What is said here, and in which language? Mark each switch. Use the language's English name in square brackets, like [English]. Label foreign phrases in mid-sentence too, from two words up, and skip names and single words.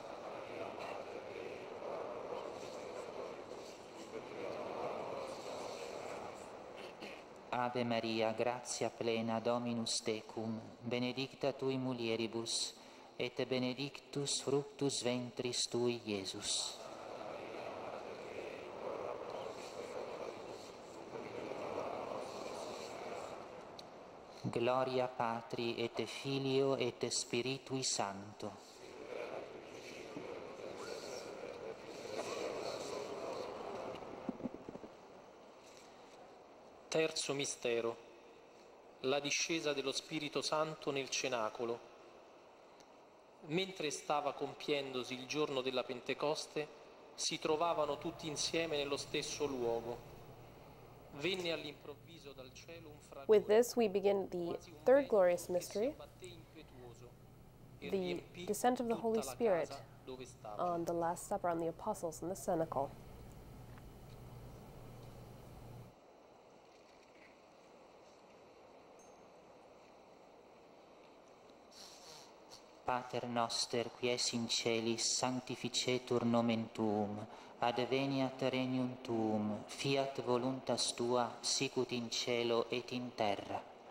[Latin] Ave Maria, grazia plena, Dominus tecum, benedicta tui mulieribus, et benedictus fructus ventris tui, Iesus. Gloria Patri et Filio et Spiritui Sancto. [Italian] Terzo mistero. La discesa dello Spirito Santo nel cenacolo. Mentre stava compiendosi il giorno della Pentecoste, si trovavano tutti insieme nello stesso luogo. Venne all'improvviso dal cielo un fragore. [English] With this, we begin the third glorious mystery, the descent of the Holy Spirit on the Last Supper, on the apostles in the cenacle. [Latin] Pater noster, qui es in celis, sanctificetur nomen tuum, adveniat regnum tuum, fiat voluntas tua, sicut in cielo et in terra.